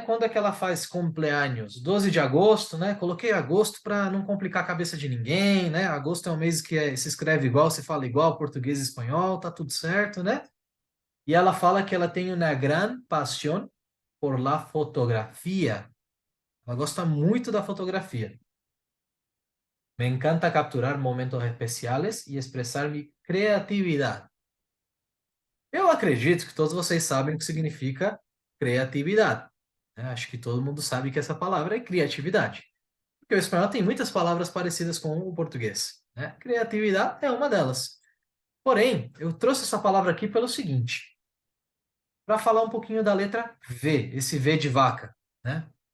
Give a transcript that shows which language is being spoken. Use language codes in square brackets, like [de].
[pt] Quando é que ela faz cumpleaños? 12 de agosto, né? Coloquei agosto para não complicar a cabeça de ninguém, né? Agosto é um mês que se escreve igual, se fala igual, português e espanhol, tá tudo certo, né? E ela fala que ela tem uma [es] gran pasión por la fotografía. [pt] Ela gosta muito da fotografia. [es] Me encanta capturar momentos especiales y expresar mi creatividad. [pt] Eu acredito que todos vocês sabem o que significa criatividade, né? Acho que todo mundo sabe que essa palavra é criatividade. Porque o espanhol tem muitas palavras parecidas com o português, né? Criatividade é uma delas. Porém, eu trouxe essa palavra aqui pelo seguinte, para falar um pouquinho da letra V, esse V de vaca, né?